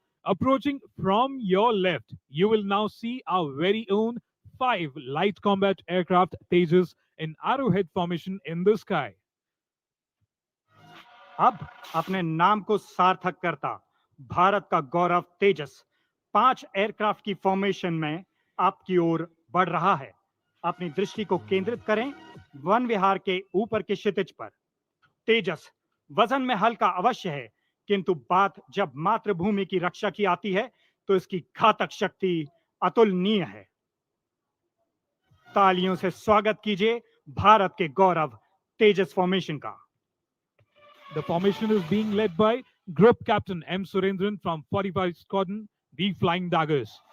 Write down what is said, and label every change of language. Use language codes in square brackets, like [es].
[en] Approaching from your left, you will now see our very own 5 light combat aircraft Tejas in arrowhead formation in the sky. [hi] अब अपने नाम को सार्थक करता भारत का गौरव तेजस 5 एयरक्राफ्ट की फॉर्मेशन में आपकी ओर बढ़ रहा है। अपनी दृष्टि को केंद्रित करें वन विहार के ऊपर के क्षितिज पर। तेजस वजन में हल्का अवश्य है, किंतु बात जब मातृभूमि की रक्षा की आती है तो इसकी घातक शक्ति अतुलनीय है। तालियों से स्वागत कीजिए भारत के गौरव तेजस फॉर्मेशन का। [en] The formation is being led by Group Captain M. Surendran from 45 Squadron, the Flying Daggers.